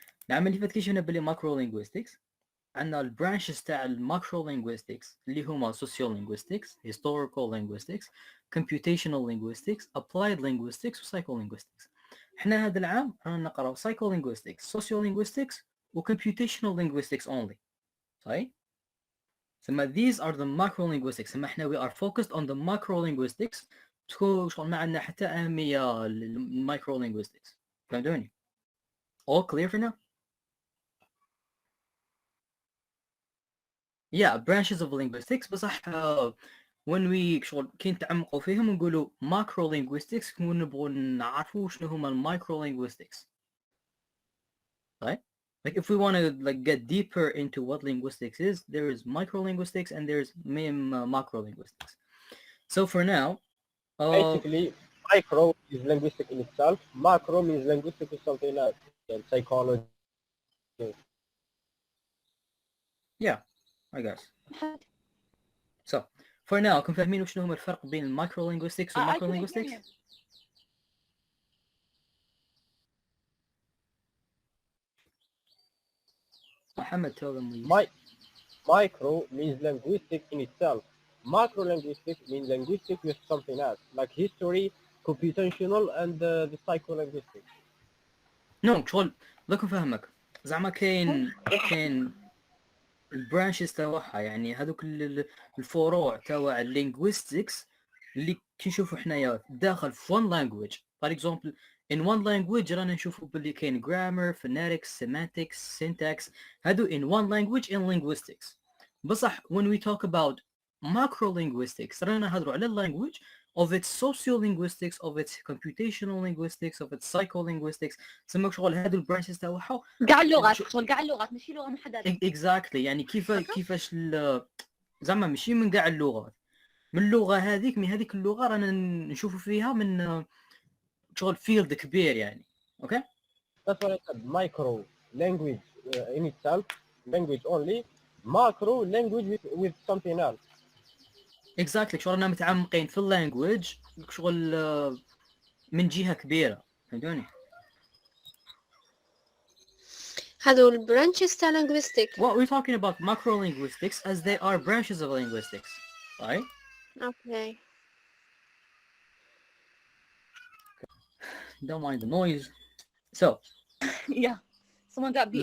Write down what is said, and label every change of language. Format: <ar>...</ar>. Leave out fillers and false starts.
<ar>العام اللي فات كي شفنا باللي macrolinguistics عندنا البرانشز تاع الماكروlinguistics اللي هما sociolinguistics, historical linguistics, computational linguistics, applied linguistics وpsycholinguistics. احنا هذا العام رانا نقراو psycholinguistics, sociolinguistics وcomputational linguistics only. صحيح؟ ثم</ar> <en>these are the macrolinguistics.</en> <ar>ثم احنا</ar> <en>we are focused on the macrolinguistics</en> <ar>شغل ما عندنا حتى أهمية للmicrolinguistics.</ar> <en>فهمتوني؟ All clear for now?</en> <ar>Yeah, branches of linguistics بصح when we شغل كي نتعمقوا فيهم نقولوا macro linguistics ونبغوا نعرفوا شنو هما المايكرو linguistics.</ar> <en>Right? Like if we want to like get deeper into what linguistics is, there is micro linguistics and there's macro linguistics. So for now, basically micro is linguistic in itself, macro means linguistic is something else, and psychology. Yeah, I guess.</en> <ar>So for now, كم فاهمين وشنو هما الفرق بين المايكرو linguistics والماكرو linguistics؟</ar> <en>Muhammad, tell them please. Micro means linguistic in itself. Macro linguistic means linguistic with something else, like history, computational, and the psycholinguistic.</en> <ar>No, شغل لكم فهمك زعما كاين البرانشز تاعها يعني هذوك الفروع تاع اللينغويستكس اللي كي نشوفوا حنايا داخل في one language.</ar> <en>For example, in one language</en> <ar>رانا نشوفوا باللي كاين</ar> <en>grammar, phonetics, semantics, syntax. هادو in one language in linguistics. بصح when we talk about macro linguistics</en> <ar>رانا نهضروا على</ar> <en>language of its sociolinguistics, of its computational linguistics, of its psycholinguistics.</en> <ar>سموك شغل هادو البرانشز تاعها كاع اللغات شغل كاع اللغات ماشي لغه محدده. exactly يعني كيفاش زعما ماشي من كاع اللغات من اللغه هذيك من هذيك اللغه رانا نشوفوا فيها من شغل فيلد كبير يعني. اوكي.</ar> <en>That's what I said. Micro language in itself, language only. Macro language with something else.</en> <ar>exactly شغل رانا متعمقين في اللانجويج شغل من جهه كبيره. فهمتوني؟ هذول branches تاع linguistic.</ar> <en>Well, we're talking about macro linguistics as they are branches of linguistics, right? Okay. Don't mind the noise. So Yeah. Someone got beat.</en>